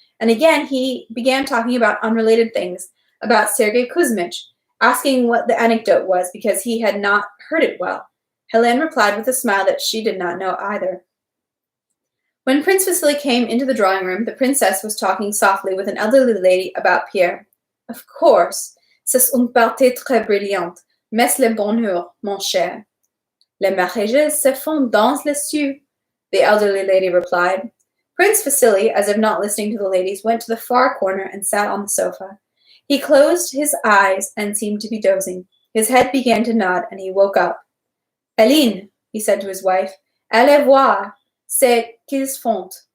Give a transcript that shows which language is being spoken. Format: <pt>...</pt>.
<en>And again he began talking about unrelated things, about Sergei Kuzmich, asking what the anecdote was because he had not heard it well. Helene replied with a smile that she did not know either. When Prince Vasily came into the drawing room, the princess was talking softly with an elderly lady about Pierre. Of course,</en> <fr>c'est une partie très brillante, mais le bonheur, mon cher. Les mariages se font dans les cieux,</fr> <en>the elderly lady replied. Prince Vasily, as if not listening to the ladies, went to the far corner and sat on the sofa. He closed his eyes and seemed to be dozing. His head began to nod, and he woke up. Aline, he said to his wife,</en> <fr>allez voir ce qu'ils font.</fr>